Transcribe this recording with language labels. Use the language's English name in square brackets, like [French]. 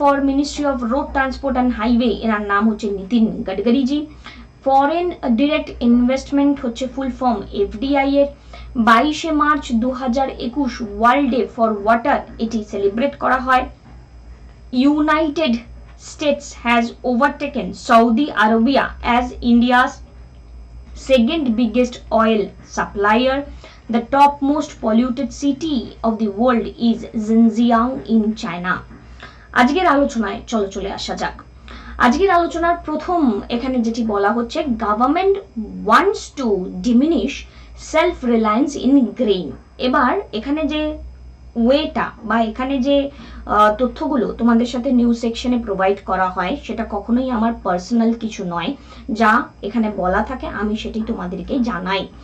[Bangla] Ministry of road transport and highway, এনার নাম হচ্ছে নীতিন গডকরিজি। ফরেন ডিরেক্ট ইনভেস্টমেন্ট হচ্ছে ফুল ফর্ম এফডিআই এর। 22শে March 2021 world day for water, এটি সেলিব্রেট করা হয়। United [English] States has overtaken Saudi Arabia as India's second biggest oil supplier. The topmost polluted city of the world is Xinjiang in China. [Bangla] আজকের আলোচনায় চলে আসা যাক। আজকের আলোচনার প্রথম এখানে যেটি বলা হচ্ছে, [English] Government wants to diminish self reliance in grain. [Bangla] এবার এখানে যে ওয়েটা বা এখানে যে তথ্যগুলো তোমাদের সাথে নিউজ সেকশনে প্রোভাইড করা হয় সেটা কখনোই আমার পার্সোনাল কিছু নয়, যা এখানে বলা থাকে আমি সেটি তোমাদেরকে জানাই।